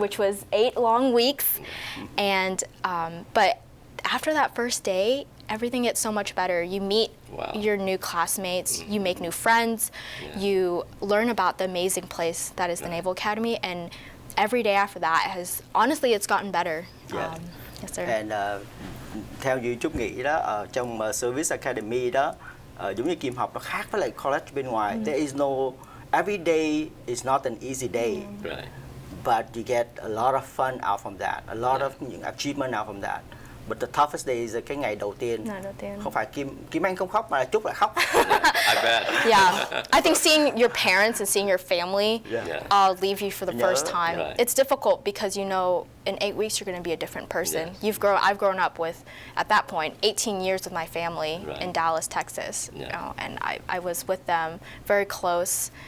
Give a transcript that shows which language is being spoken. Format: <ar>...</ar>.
<en>which was 8 long weeks, and but after that first day, everything gets so much better. You meet Wow. your new classmates, you make new friends, you learn about the amazing place that is the Naval Academy, and every day after that honestly, it's gotten better. Yeah. Yes, sir.</en> <vi>And theo như Trúc nghĩ đó, ở trong Service Academy đó, giống như Kim học nó khác với lại college bên ngoài.</vi> <en>There is no, every day is not an easy day, Right. but you get a lot of fun out from that, a lot of những achievement out from that. But the toughest day is</en> <vi>cái ngày đầu tiên. Ngày đầu tiên. Không phải Kim Anh không khóc mà là Trúc lại khóc.</vi> <en>I bet. Yeah, I think seeing your parents and seeing your family Yeah. leave you for the Yeah. first time, Right. it's difficult because you know in 8 weeks you're going to be a different person. Yes. I've grown up with, at that point, 18 years with my family Right. in Dallas, Texas, Yeah. you know, and I was with them very close.</en>